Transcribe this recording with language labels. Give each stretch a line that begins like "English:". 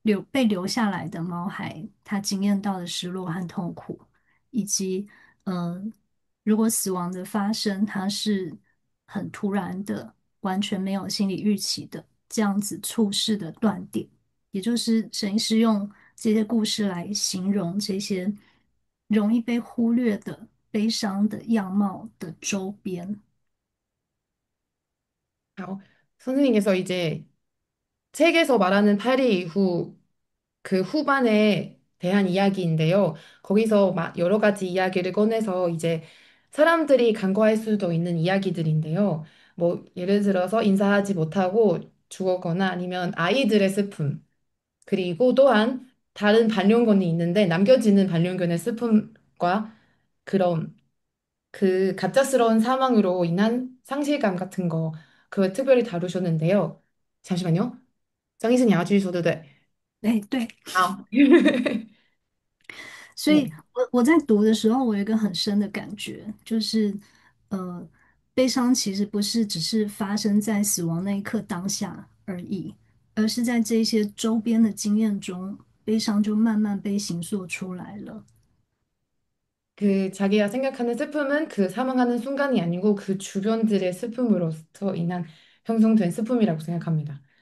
Chinese: 被留下来的毛孩他经验到的失落和痛苦，以及呃如果死亡的发生它是很突然的，完全没有心理预期的，这样子猝逝的断点。也就是沈医师用这些故事来形容这些容易被忽略的悲伤的样貌的周边。
Korean: 어, 선생님께서 이제 책에서 말하는 파리 이후 그 후반에 대한 이야기인데요. 거기서 여러 가지 이야기를 꺼내서 이제 사람들이 간과할 수도 있는 이야기들인데요. 뭐 예를 들어서 인사하지 못하고 죽었거나 아니면 아이들의 슬픔, 그리고 또한 다른 반려견이 있는데 남겨지는 반려견의 슬픔과 그런 그 갑작스러운 사망으로 인한 상실감 같은 거 그걸 특별히 다루셨는데요. 잠시만요.
Chinese: 张医生你要继续说对不对？哎，对，好，所以
Korean: 네.
Chinese: 我在读的时候，我有一个很深的感觉，就是呃，悲伤其实不是只是发生在死亡那一刻当下而已，而是在这些周边的经验中，悲伤就慢慢被形塑出来了。
Korean: 그 자기가 생각하는 슬픔은 그 사망하는 순간이 아니고 그 주변들의 슬픔으로부터 인한 형성된 슬픔이라고 생각합니다.